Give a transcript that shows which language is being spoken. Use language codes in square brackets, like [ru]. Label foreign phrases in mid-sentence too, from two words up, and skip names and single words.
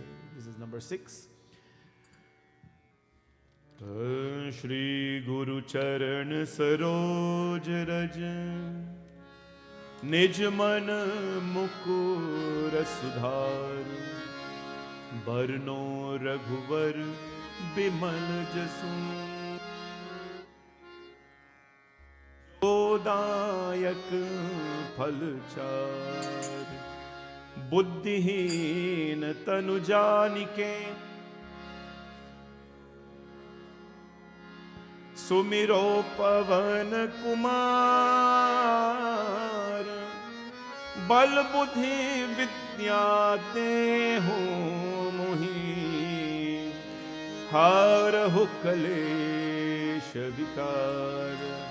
[en] This is number 6. [awa] श्री गुरु चरन सरोज रज निज मन मुकुर सुधार बरनो रघुबर बिमल जसु जोदायक फलचार बुद्धिहीन तनु जानिके सुमिरो पवन कुमार बल बुद्धि विद्या देहु मोहि हारहु कलेश विकार।